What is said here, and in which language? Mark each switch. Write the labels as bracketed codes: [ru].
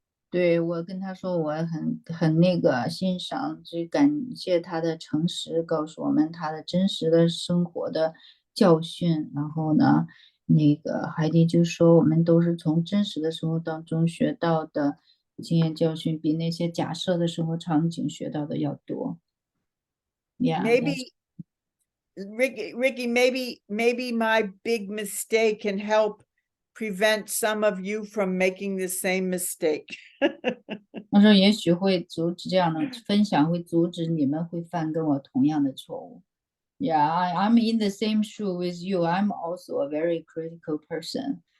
[zh] 对，我跟他说我很欣赏，感谢他的诚实，告诉我们他的真实的生活的教训。然后呢，海蒂就说我们都是从真实的生活当中学到的经验教训，比那些假设的生活场景学到的要多。 [en] Yeah, maybe Ricky, maybe my big mistake can help prevent some of you from making the same mistake. [zh] 他说也许会阻止这样的分享，会阻止你们会犯跟我同样的错误。 [en] Yeah, I'm in the same shoe with you. I'm also a very critical person.